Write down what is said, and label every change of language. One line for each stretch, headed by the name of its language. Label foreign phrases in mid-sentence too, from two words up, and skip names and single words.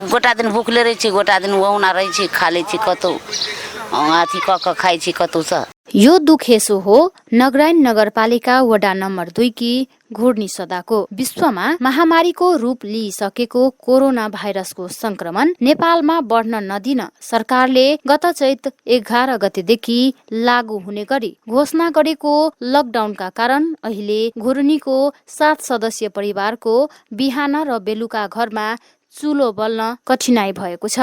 Maithili: गोटा दिन भुखले रहे छी, गोटा दिन ओहुना रहे छी, खा ले छी कतौ अथी क खाइ छी कतौ स।
Nepali: यो दुख यसो हो नगरायन नगरपालिका वडा नम्बर 2 की घोर्नी सदाको। विश्वमा महामारीको रूप लिइसकेको कोरोना भाइरसको संक्रमण नेपालमा बढ्न नदिन सरकारले गत चैत 11 गतेदेखि लागू हुने गरी घोषणा गरेको लकडाउनका कारण अहिले घोर्नीको 7 सदस्यीय परिवारको बिहान र बेलुका घरमा चुलो बल्न कठिनाई भएको छ।